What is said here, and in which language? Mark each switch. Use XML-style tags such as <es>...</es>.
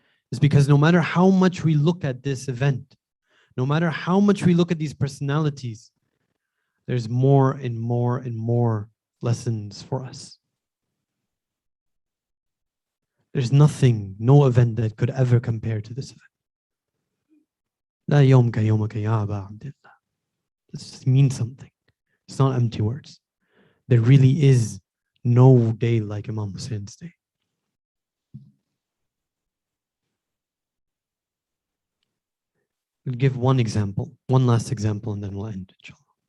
<en>It's because no matter how much we look at this event, no matter how much we look at these personalities, there's more and more and more lessons for us. There's nothing, no event that could ever compare to this event.</en> <ar>لا يوم كيومك يا أبا عبد الله.</ar> <en>This means something. It's not empty words. There really is no day like Imam Hussein's day. I'll give one example, one last example, and then we'll end, inshallah.</en>